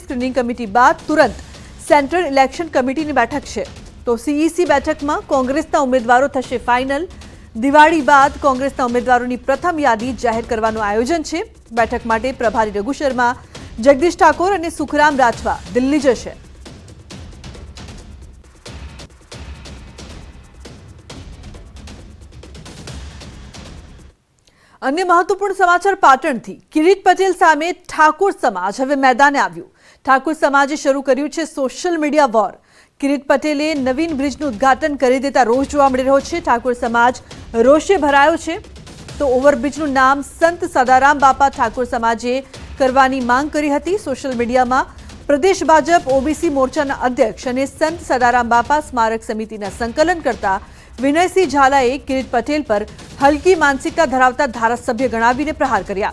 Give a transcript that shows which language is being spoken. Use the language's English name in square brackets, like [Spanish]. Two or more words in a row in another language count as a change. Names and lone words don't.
[Gujarati] સ્ક્રીનિંગ કમિટી બાદ તુરંત સેન્ટ્રલ ઇલેક્શન કમિટીની બેઠક છે। તો સીઈસી બેઠકમાં કોંગ્રેસના ઉમેદવારો થશે ફાઇનલ। દિવાળી બાદ કોંગ્રેસના ઉમેદવારોની પ્રથમ યાદી જાહેર કરવાનું આયોજન છે। બેઠક માટે પ્રભારી રઘુ શર્મા, જગદીશ ઠાકોર અને સુખરામ રાઠવા દિલ્હી જશે। અન્ય મહત્વપૂર્ણ સમાચાર પાટણથી। કિરીટ પટેલ સામે ઠાકુર સમાજ હવે મેદાને આવ્યું। ઠાકુર સમાજે શરૂ કર્યું છે [English] social media war. [Gujarati] કિરીટ પટેલે નવીન બ્રિજનું ઉદ્ઘાટન કરી દેતા રોષ જોવા મળી રહ્યો છે। ઠાકોર સમાજ રોષે ભરાયો છે। તો ઓવરબ્રિજનું નામ સંત સદારામ બાપા ઠાકોર સમાજે કરવાની માંગ કરી હતી। સોશિયલ મીડિયામાં પ્રદેશ ભાજપ ઓબીસી મોરચાના અધ્યક્ષ અને સંત સદારામ બાપા સ્મારક સમિતિના સંકલન કરતા વિનયસિંહ ઝાલાએ કિરીટ પટેલ પર હલકી માનસિકતા ધરાવતા ધારાસભ્ય ગણાવીને પ્રહાર કર્યા।